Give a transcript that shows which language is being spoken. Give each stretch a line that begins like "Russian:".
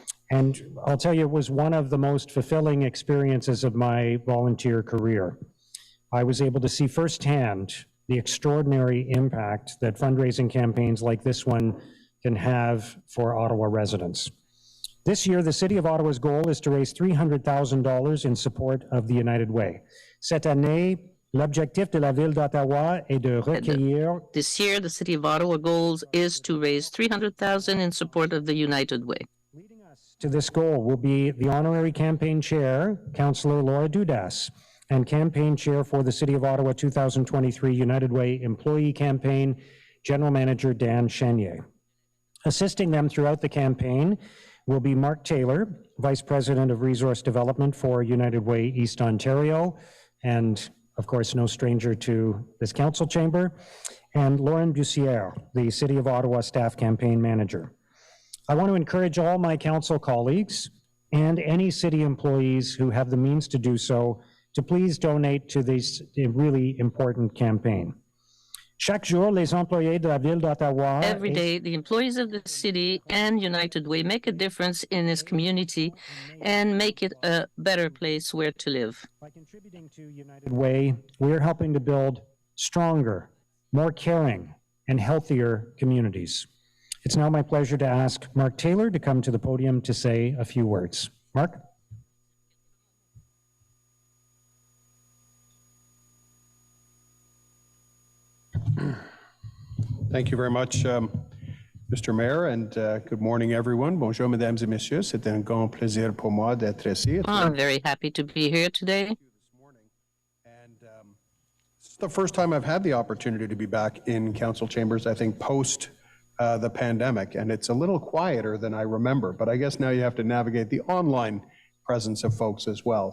English: And I'll tell you, it was one of the most fulfilling experiences of my volunteer career. I was able to see firsthand the extraordinary impact that fundraising campaigns like this one can have for Ottawa residents. This year, the City of Ottawa's goal is to raise $300,000 in support of the United Way.
French: Cette année, l'objectif de la Ville d'Ottawa est de recueillir.
English: This year, the City of Ottawa goals is to raise $300,000 in support of the United Way. Leading us to this goal will be the honorary campaign chair, Councillor Laura Dudas, and campaign chair for the City of Ottawa 2023 United Way Employee Campaign, General Manager Dan Chenier. Assisting them throughout the campaign will be Mark Taylor, Vice President of Resource Development for United Way East Ontario, and of course, no stranger to this council chamber, and Lauren Bussière, the City of Ottawa Staff Campaign Manager. I want to encourage all my council colleagues and any city employees who have the means to do so to please donate to this really important campaign.
French: Chaque jour, les employés de la Ville d'Ottawa.
English: Every day, the employees of the city and United Way make a difference in this community and make it a better place where to live. By contributing to United Way, we are helping to build stronger, more caring, and healthier communities. It's now my pleasure to ask Mark Taylor to come to the podium to say a few words. Mark? Thank you very much, Mr. Mayor, and good morning, everyone.
French: Bonjour, mesdames et messieurs. C'est un grand plaisir pour moi d'être ici.
English: I'm very happy to be here today. And this is the first time I've had the opportunity to be back in council chambers, I think, post the pandemic, and it's a little quieter than I remember, but I guess now you have to navigate the online presence of folks as well.